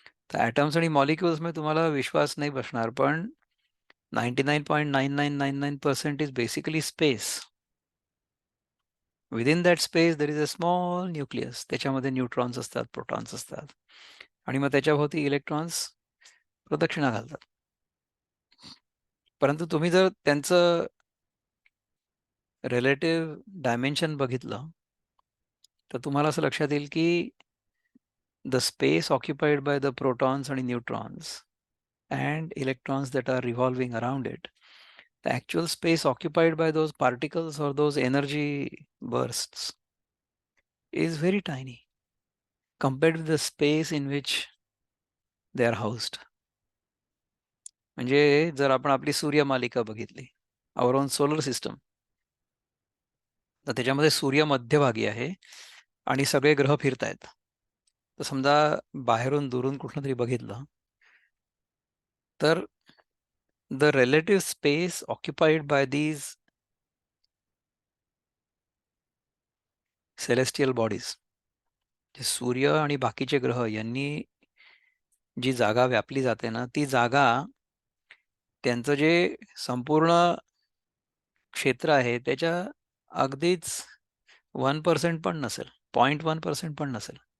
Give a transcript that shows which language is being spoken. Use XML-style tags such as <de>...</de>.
<mr>तर ॲटम्स आणि मॉलिक्युल्समध्ये तुम्हाला विश्वास नाही बसणार, पण 99.9999%</mr> <en>Is basically space. Within that space there is a small nucleus.</en> <mr>त्याच्यामध्ये न्यूट्रॉन्स असतात, प्रोटॉन्स असतात आणि मग त्याच्याभोवती इलेक्ट्रॉन्स प्रदक्षिणा घालतात. परंतु तुम्ही जर त्यांचं रिलेटिव्ह डायमेन्शन बघितलं, तर तुम्हाला असं लक्षात येईल की</mr> <en>The space occupied by the protons आणि neutrons and electrons that are revolving around it, the actual space occupied by those particles or those energy bursts is very tiny compared with the space in which they are housed.</en> <mr>म्हणजे जर आपण आपली सूर्यमालिका बघितली,</mr> <en>our own solar system,</en> <mr>तर त्याच्यामध्ये सूर्य मध्यभागी आहे आणि सगळे ग्रह फिरतायत. तर समजा बाहेरून दुरून कुठलं तरी बघितलं, तर</mr> <en>the relative space occupied by these celestial bodies,</en> <mr>जे सूर्य आणि बाकीचे ग्रह यांनी जी जागा व्यापली जाते ना, ती जागा त्यांचं जे संपूर्ण क्षेत्र आहे त्याच्या अगदीच 1% पण नसेल, 0.1% पण नसेल.</mr>